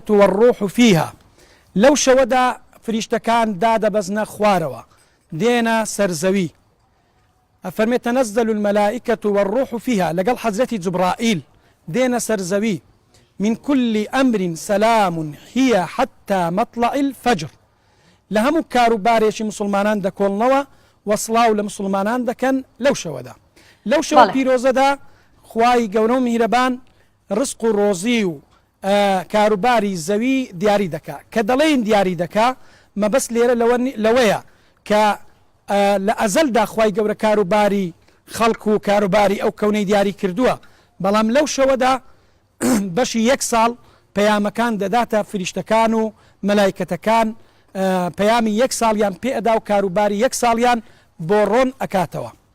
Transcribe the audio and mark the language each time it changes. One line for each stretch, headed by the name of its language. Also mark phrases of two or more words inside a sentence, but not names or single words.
Arabic: والروح فیها
Central Kurdish: لەو شەوەدا فریشتەکان دادەبەزنە خوارەوە دێنە سەرزەوی ئەفەرمێ
Arabic: تەنەزەل المەلائکەة والروح فیها
Central Kurdish: لەگەڵ حەزرەتی جوبرائیل دێنە سەرزەوی
Arabic: من كل أمر سلام هي حتى مطلع الفجر
Central Kurdish: لە هەموو کاروبارێکی مسلمانان دەکۆڵنەوە وەسڵاو لە مسلمانان دەکەن لەو شەوەدا لەو شەوە پیرۆزەدا خوای گەورە و میهرەبان ڕزق و ڕۆزی و کاروباری زەوی دیاری دەکا کە دەڵێن دیاری دەکا مەبەست لێرە لەوەیە کە لە ئەزەلدا خوای گەورە کاروباری خەڵک و کاروباری ئەو کەونەی دیاری کردووە بەڵام لەو شەوەدا بەشی یەک ساڵ پەیامەکان دەداتە فریشتەکان و مەلایکەتەکان پەیامی یەک ساڵیان پێئەدا و کاروباری یەک ساڵیان بۆ ڕۆن ئەکاتەوە